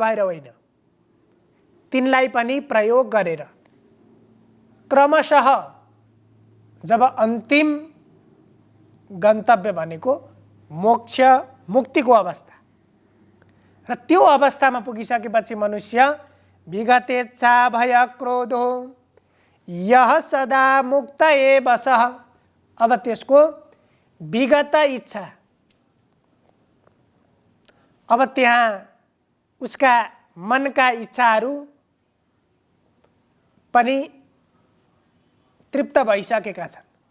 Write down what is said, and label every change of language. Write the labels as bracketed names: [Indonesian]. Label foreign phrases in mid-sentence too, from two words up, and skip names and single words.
[Nepali] भएर होइन, तिनलाई पनि प्रयोग गरेर क्रमशः जब अन्तिम गन्तव्य भनेको मोक्ष, मुक्तिको अवस्था र त्यो अवस्थामा पुगिसकेपछि मनुष्य [Sanskrit] विगतेच्छा भय क्रोधो यह सदा मुक्त एव सः। [Nepali] अब त्यसको विगत इच्छा, अब त्यहाँ उसका मनका इच्छाहरू पनि तृप्त भइसकेका छन्।